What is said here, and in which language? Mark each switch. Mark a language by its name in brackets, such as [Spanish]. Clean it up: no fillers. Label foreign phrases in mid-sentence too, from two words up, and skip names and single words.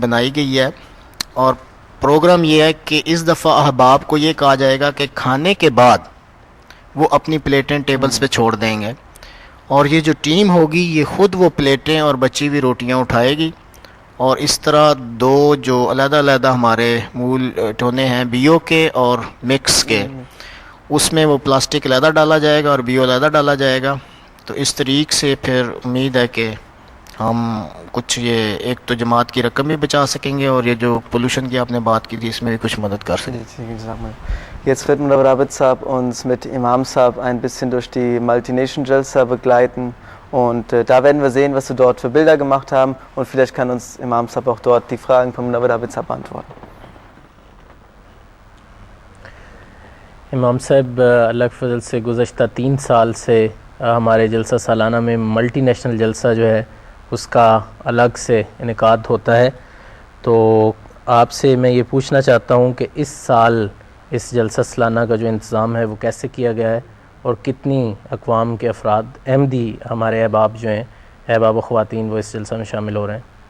[Urdu] بنائی گئی ہے، اور پروگرام یہ ہے کہ اس دفعہ احباب کو یہ کہا جائے گا کہ کھانے کے بعد وہ اپنی پلیٹیں ٹیبلز پہ چھوڑ دیں گے، اور یہ جو ٹیم ہوگی یہ خود وہ پلیٹیں اور بچی ہوئی روٹیاں اٹھائے گی، اور اس طرح 2 جو الگ الگ ہمارے مول ٹونے ہیں بیو کے اور مکس کے، اس میں وہ پلاسٹک الگ ڈالا جائے گا اور بیو الگ ڈالا جائے گا. تو اس طریقے سے پھر امید ہے کہ ہم کچھ یہ ایک تو جماعت کی رقم بھی بچا سکیں گے اور یہ جو پولیوشن کی آپ نے بات کی تھی اس میں بھی کچھ مدد کر سکیں گے. [German] Jetzt wird Mullah Rabit Saab uns mit Imam Saab ein bisschen durch die Multi-Nation Jalsa begleiten, und da werden wir sehen, was wir dort für Bilder gemacht haben, und vielleicht kann uns Imam Saab auch dort die Fragen von Mullah Rabit Saab beantworten. [Urdu] امام صاحب اللہ کے فضل سے گزشتہ 3 سال سے ہمارے جلسہ سالانہ میں ملٹی نیشنل جلسہ جو ہے اس کا الگ سے انعقاد ہوتا ہے، تو آپ سے میں یہ پوچھنا چاہتا ہوں کہ اس سال اس جلسہ سالانہ کا جو انتظام ہے وہ کیسے کیا گیا ہے، اور کتنی اقوام کے افراد احمدی ہمارے احباب جو ہیں احباب و خواتین وہ اس جلسہ میں شامل ہو رہے ہیں؟